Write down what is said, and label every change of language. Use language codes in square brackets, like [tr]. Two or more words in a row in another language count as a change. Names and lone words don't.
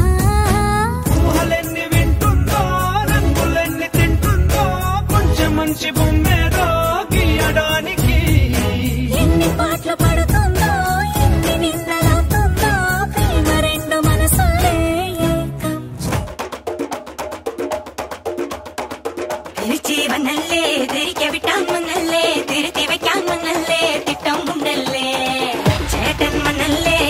[te] ఊహలెన్ని వింటుందో రంగులెన్ని తింటుందో కొంచెం మంచి బొమ్మేదో గీయడానికి. ఎన్ని పాటలు పడుతుందో ఎన్ని నిందలవుతుందో ప్రేమ రెండు మనసులే ఏకం. [ml] തിരിച്ച് വന്നല്ലേ തിരികെ വിട്ടാൻ വന്നല്ലേ തിരുത്തി വയ്ക്കാൻ വന്നല്ലേ തിട്ടം ഉണ്ടല്ലേ ചേട്ടൻ വന്നല്ലേ